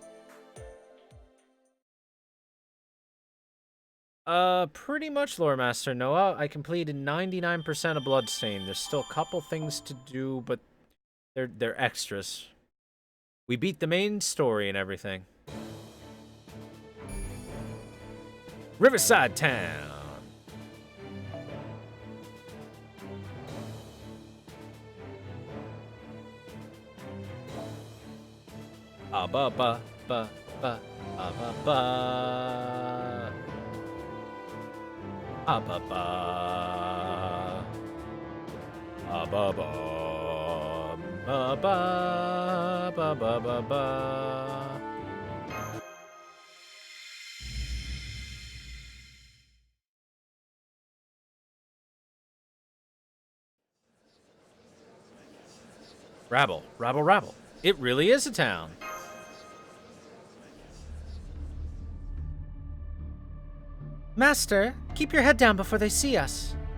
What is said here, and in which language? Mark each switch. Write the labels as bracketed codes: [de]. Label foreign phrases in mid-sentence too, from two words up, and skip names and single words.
[en] Pretty much, Lore Master Noah. I completed 99% of Bloodstain. There's still a couple things to do, but they're extras. We beat the main story and everything. Riverside Town. Ah ba ba ba ba ah ba ba ah ba ba ah ba ba ba ba ba ba ba ba. Rabble, rabble, rabble. It really is a town. Master, keep your head down before they see us.